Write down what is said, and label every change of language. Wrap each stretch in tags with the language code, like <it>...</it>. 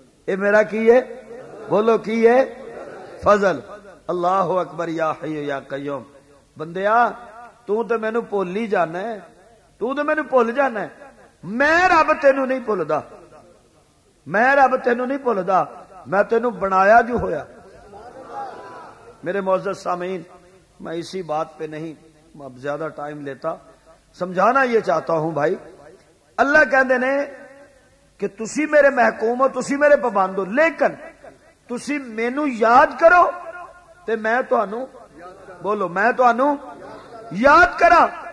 <pa>اے میرا کی ہے بولو کی ہے فضل.</pa> <ar>اللہ اکبر یا حی یا قیوم.</ar> <pa>بندیا تو تے مینوں بھول ہی جانا ہے تو تے مینوں بھول جانا ہے. میں رب تینوں نہیں بھولدا میں رب تینوں نہیں بھولدا میں تینوں بنایا جو ہویا.</pa> <ur>میرے معزز سامعین میں اسی بات پہ نہیں اب زیادہ ٹائم لیتا سمجھانا یہ چاہتا ہوں بھائی.</ur> <pa>اللہ کہندے نے کہ تسی میرے محکوم ہو تسی میرے پابند ہو لیکن تسی مینوں یاد کرو تے میں تانوں بولو میں تانوں یاد کراں.</pa>